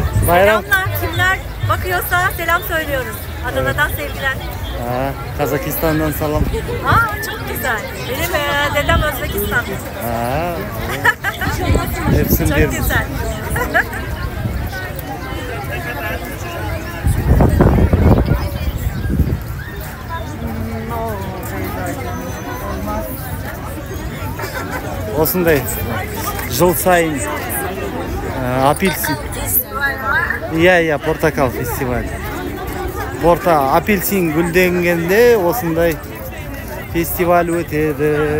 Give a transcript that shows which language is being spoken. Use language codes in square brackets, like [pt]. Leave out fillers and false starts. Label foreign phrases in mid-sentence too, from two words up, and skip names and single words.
[tr] Bayram. Selamlar. Kimler bakıyorsa selam söylüyoruz. Adana'dan sevgiler. Kazakistan'dan salam. Çok güzel. Benim dedem Özbekistan. Hepsini Çok veririz. güzel. [kk] Осындай жыл сайын апельсин. Иә, портакал фестиваль. Апельсин гүлденгенде осындай фестиваль өтеді.